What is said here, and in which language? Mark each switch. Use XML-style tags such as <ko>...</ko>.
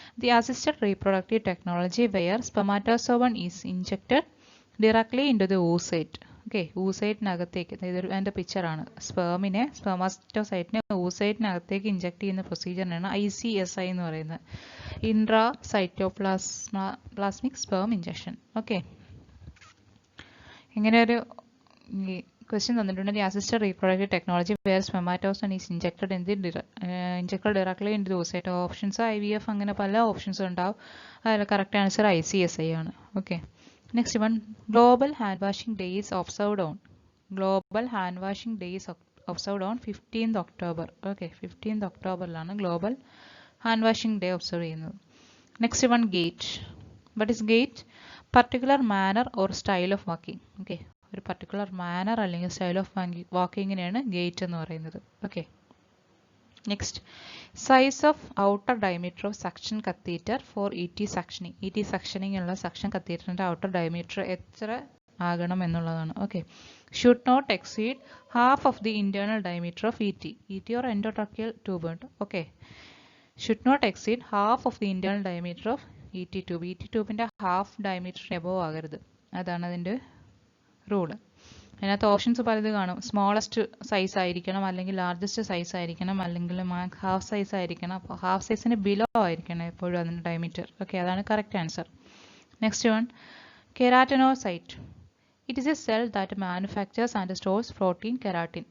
<en>The assisted reproductive technology where spermatozoon is injected directly into the oocyte.</en> <ml>Okay, oocyte-നകത്തേക്ക്, അതിൻ്റെ പിക്ചറാണ്. സ്പെർമാറ്റോസൈറ്റിനെ oocyte-നകത്തേക്ക് inject ചെയ്യുന്ന പ്രൊസീജിയറിനാണ് ICSI എന്ന് പറയുന്നത്. Intracytoplasmic sperm injection. Okay, ഇങ്ങനെ ഒരു question തന്നിട്ടുണ്ട്.</ml> <en>The assisted reproductive technology where spermatozoon is injected directly in the oocyte.</en> <ml>Options IVF, അങ്ങനെ പല ഓപ്ഷൻസും ഉണ്ടാവും. അതിൽ കറക്റ്റ് ആൻസർ ICSI ആണ്.</ml> <en>Okay, next one, global hand washing days observed on. Global hand washing days observed on 15th October. Okay, 15th October global hand washing day observe ചെയ്യുന്നത്. Next one, gait. What is gait? Particular manner or style of walking.</en> <ml>Okay, ഒരു particular manor അല്ലെങ്കിൽ style of വാക്കിങ്ങിനെയാണ് gate എന്ന് പറയുന്നത്. Okay,</ml> <en>Next, size of outer diameter of suction catheter for ET suctioning.</en> <ml>ET suctioning ഉള്ള suction catheter ന്റെ outer diameter എത്ര ആകണം എന്നുള്ളതാണ്. Okay.</ml> <en>Should not exceed half of the internal diameter of ET. ET or endotracheal tube. Okay. Should not exceed half of the internal diameter of ET tube.</en> <ml>ET tube ന്റെ half diameter above ആകരുത്. അതാണ് അതിന്റെ rule. അതിനകത്ത് options പലത് കാണും. Smallest size ആയിരിക്കണം, അല്ലെങ്കിൽ largest size ആയിരിക്കണം, അല്ലെങ്കിൽ ഹാഫ് സൈസ് ആയിരിക്കണം. അപ്പോൾ ഹാഫ് സൈസിന് ബിലോ ആയിരിക്കണം എപ്പോഴും അതിൻ്റെ ഡയമീറ്റർ. ഓക്കെ, അതാണ് correct answer.</ml> <en>Next one, keratinocyte. It is a cell that manufactures and stores protein keratin.</en>